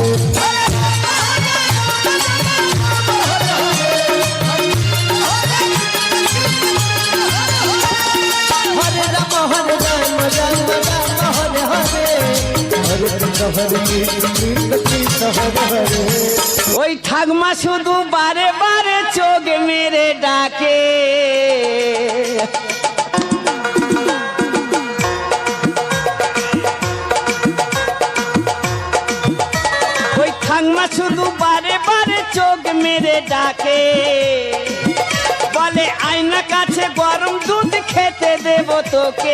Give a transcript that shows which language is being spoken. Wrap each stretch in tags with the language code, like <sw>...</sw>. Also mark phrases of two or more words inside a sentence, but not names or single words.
<sa>Hare Rama Hare Rama Rama Rama Hare Hare, Hare Krishna Hare Krishna Krishna Krishna Hare Hare.</sa> <bn>ওই ঠাকমা শুধু বারে বারে চোখ মেরে ডাকে, ওই ঠাকমা শুধু বারে বারে চোখ মেরে ডাকে, বলে আয়না কাছে গরম দুধ খেতে দেব তোকে।</bn>